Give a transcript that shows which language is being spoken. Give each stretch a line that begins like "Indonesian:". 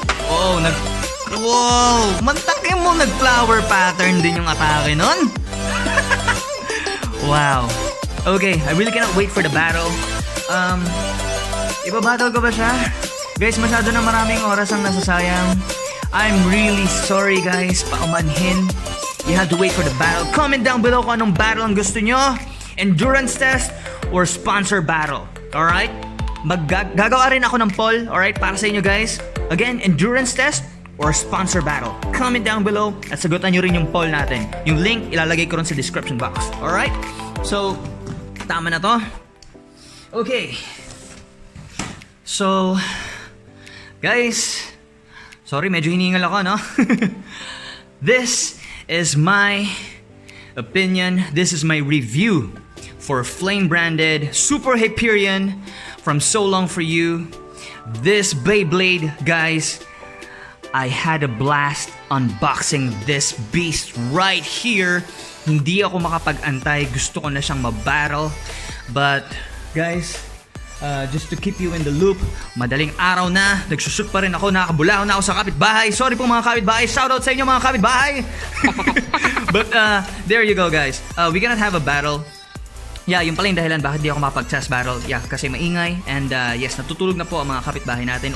Filipino: Oh, wow! Mantakin mo, nag-flower pattern din yung atake nun. Wow.
English: Okay, I really cannot wait for the battle.
Filipino: Iba-battle ko ba siya?
English: Guys,
Filipino: masyado na maraming oras ang nasasayang.
English: I'm really sorry guys, paumanhin. You have to wait for the battle. Comment down below
Filipino: kung anong battle ang gusto nyo.
English: Endurance test or sponsor battle. Alright?
Filipino: Gagawa rin ako ng poll, alright, para sa inyo guys.
English: Again, endurance test or sponsor battle. Comment down below
Filipino: at sagutan nyo rin yung poll natin. Yung link, ilalagay ko rin sa description box. Alright? So, tama na to. Okay. So, guys, sorry, medyo hiningal ako, no?
English: This is my opinion. This is my review for flame-branded Super Hyperion from So Long For You. This Beyblade, guys, I had a blast unboxing this beast right here.
Filipino: Hindi ako makapag-antay. Gusto ko na siyang mabattle.
English: But, guys, just to keep you in the loop,
Filipino: madaling araw na, nagsushoot pa rin ako, nakabulaw na ako sa kapitbahay. Sorry po mga kapitbahay, shoutout sa inyo mga kapitbahay.
English: But there you go guys, we cannot have a battle.
Filipino: Yeah, yung pala yung dahilan bakit di ako makapag-chess battle. Yeah, kasi maingay. And yes, natutulog na po ang mga kapitbahay natin.